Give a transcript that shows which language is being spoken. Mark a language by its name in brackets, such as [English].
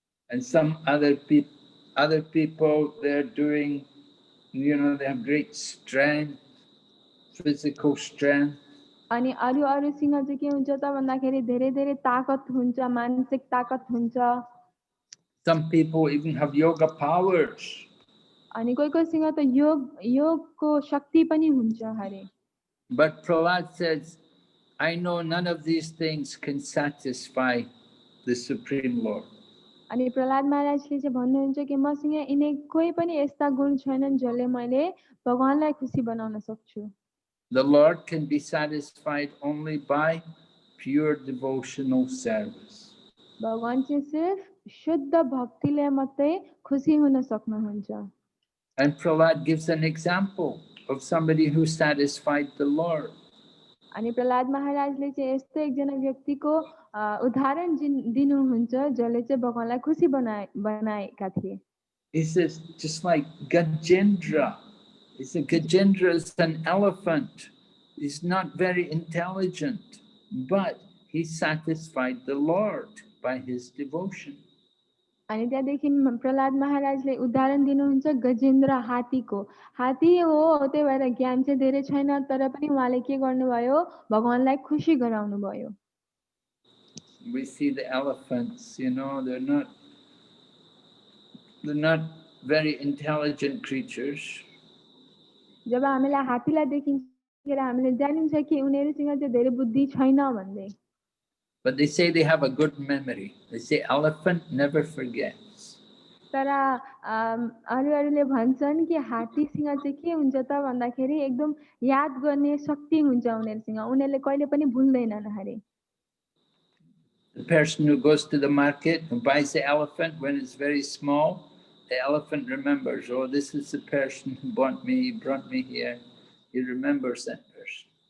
[English] And some other people, they're doing, you know, they have great strength, physical strength. [Nepali] अनि अरूसँग चाहिँ के हुन्छ त भन्दाखेरि धेरै ताकत हुन्छ, मानसिक ताकत हुन्छ। [English] Some people even have yoga powers. [Nepali] अनि कोहीसँग त योगको शक्ति पनि हुन्छ हरे। [English] But Prahlad says, I know none of these things can satisfy the Supreme Lord. [Nepali] अनि प्रहलाद महाराजले चाहिँ भन्नुहुन्छ कि मसँग यिनै कोही पनि यस्ता गुण छैनन् जसले मैले भगवानलाई खुसी बनाउन सक्छु। [English] The Lord can be satisfied only by pure devotional service. [Nepali] भगवान चाहिँ सिर्फ शुद्ध भक्तिले मात्रै खुसी हुन सक्नुहुन्छ। [English] And Prahlad gives an example of somebody who satisfied the Lord. [Nepali] अनि प्रहलाद महाराजले चाहिँ यस्तो एकजना व्यक्तिको उदाहरण दिनुहुन्छ जसले चाहिँ भगवानलाई खुसी बनाएका थिए। [English] He says, just like Gajendra. He said, Gajendra is an elephant. He's not very intelligent, but he satisfied the Lord by his devotion. [Nepali] अनि त्यहाँदेखि प्रहलाद महाराजले उदाहरण दिनुहुन्छ गजेन्द्र हात्तीको। हात्ती हो, त्यही भएर ज्ञान चाहिँ धेरै छैन, तर पनि उहाँले के गर्नुभयो, भगवानलाई खुसी गराउनु भयो। [English] We see the elephants, you know, they're not very intelligent creatures. [Nepali] जब हामीलाई हात्तीलाई देखिन्छ हामीले जानिन्छ कि उनीहरुसँग चाहिँ धेरै बुद्धि छैन भन्दै। [English] But they say they have a good memory. They say elephant never forgets. [Nepali] तर अरूले भन्छन् कि हात्तीसँग चाहिँ के हुन्छ त भन्दाखेरि एकदम याद गर्ने शक्ति हुन्छ उनीहरुसँग, उनीहरुले कहिले पनि भुल्दैनन् हरे। [English] The person who goes to the market and buys the elephant when it's very small, the elephant remembers, oh, this is the person who brought me here. He remembers that person.